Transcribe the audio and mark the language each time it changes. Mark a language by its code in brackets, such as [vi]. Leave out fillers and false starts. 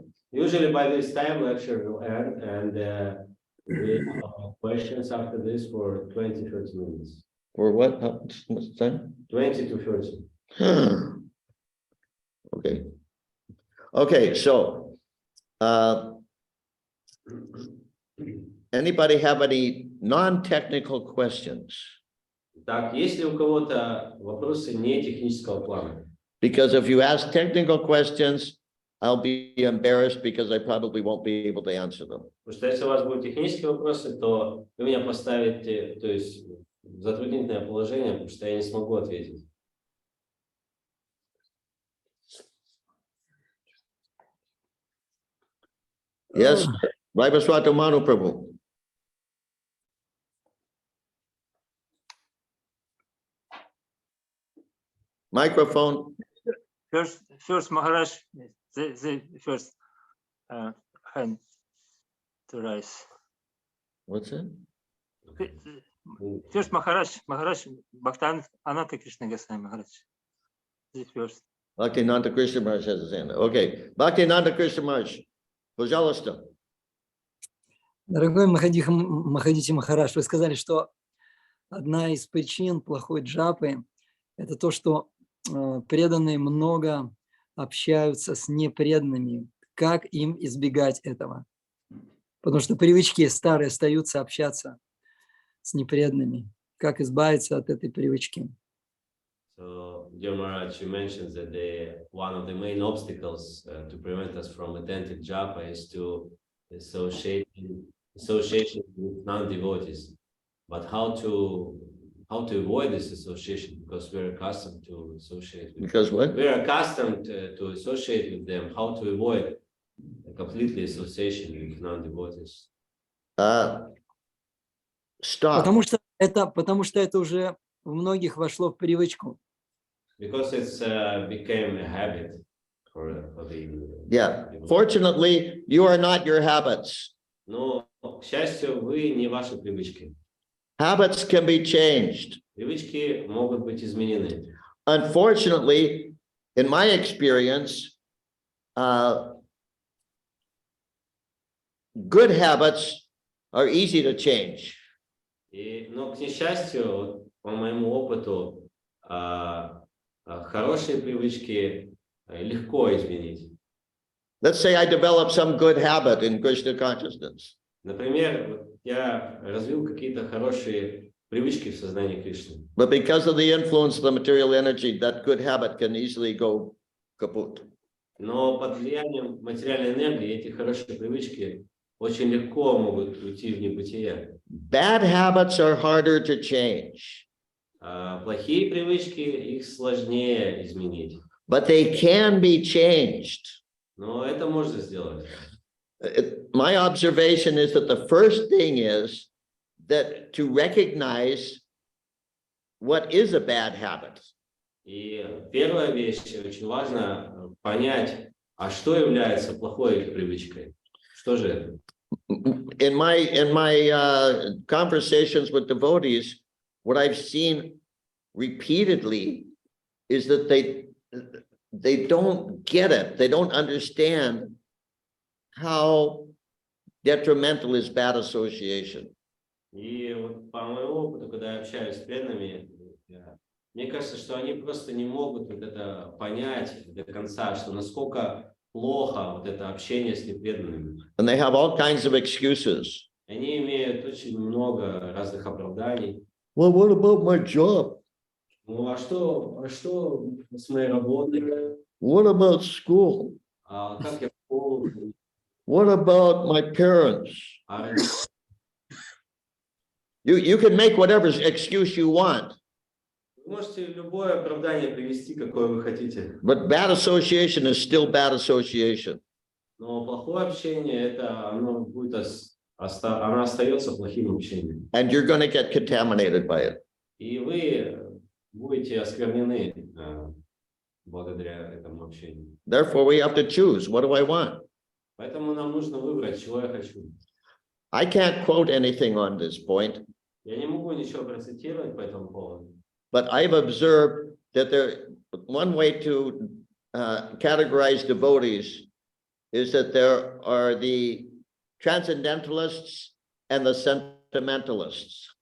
[en] Usually by this time, lecture will end, and we have questions after this for 20-30 minutes. For what? How much time? 20 to 30. Okay. Okay, so anybody have any non-technical questions? [ru] Так, есть ли у кого-то вопросы не технического плана? [en] Because if you ask technical questions, I'll be embarrassed because I probably won't be able to answer them. [ru] Потому что если у вас будут технические вопросы, то вы меня поставите, то есть в затруднительное положение, потому что я не смогу ответить. [en] Yes, Vaibhaswata Manu Prabhu. Microphone. First Maharaj, the first hand to rise. What's that? First Maharaj Bhaktan Ananta Krishna Goswami Maharaj. The first. Bhaktinanta Krishna Maharaj has his hand. Okay. Bhaktinanta Krishna Maharaj. [ru] Пожалуйста. Дорогой Махадьюти Махарадж, вы сказали, что одна из причин плохой джапы – это то, что преданные много общаются с непреданными. Как им избегать этого? Потому что привычки старые остаются общаться с непреданными. Как избавиться от этой привычки? [en] So, dear Maharaj, you mentioned that one of the main obstacles to prevent us from authentic japa is to association with non-devotees. But how to avoid this association? Because we're accustomed to associate with Because what? We're accustomed to associate with them. How to avoid a completely association with non-devotees? Stop. [ru] Потому что это уже у многих вошло в привычку. [en] Because it's became a habit for the. Yeah. Fortunately, you are not your habits. [ru] Но, к счастью, вы не ваши привычки. [en] Habits can be changed. [ru] Привычки могут быть изменены. [en] Unfortunately, in my experience, good habits are easy to change. [ru] Но, к несчастью, по моему опыту, хорошие привычки легко изменить. [en] Let's say I develop some good habit in Krishna consciousness. [ru] Например, я развил какие-то хорошие привычки в сознании Кришны. [en] But because of the influence of the material energy, that good habit can easily go kaput. [ru] Но под влиянием материальной энергии эти хорошие привычки очень легко могут уйти в небытие. [en] Bad habits are harder to change. [ru] Плохие привычки, их сложнее изменить. [en] But they can be changed. [ru] Но это можно сделать. [en] My observation is that the first thing is that to recognize what is a bad habit. [ru] И первая вещь, очень важно понять, а что является плохой привычкой? Что же это? [en] In my conversations with devotees, what I've seen repeatedly is that they don't get it. They don't understand how detrimental is bad association. [ru] И вот по моему опыту, когда я общаюсь с преданными, мне кажется, что они просто не могут вот это понять до конца, что насколько плохо вот это общение с непреданными. [en] And they have all kinds of excuses. [ru] Они имеют очень много разных оправданий. [en] Well, what about my job? [ru] Ну, а что с моей работой? [en] What about school? [ru] Как я в школу? [en] What about my parents? You can make whatever excuse you want. [ru] Вы можете любое оправдание привести, какое вы хотите. [en] But bad association is still bad association. [ru] Но плохое общение, оно остается плохим общением. [en] And you're going to get contaminated by it. [ru] И вы будете осквернены благодаря этому общению. [en] Therefore, we have to choose. What do I want? [ru] Поэтому нам нужно выбрать, чего я хочу. [en] I can't quote anything on this point. [ru] Я не могу ничего процитировать по этому поводу. [en] But I've observed that one way to categorize devotees is that there are the transcendentalists and the sentimentalists.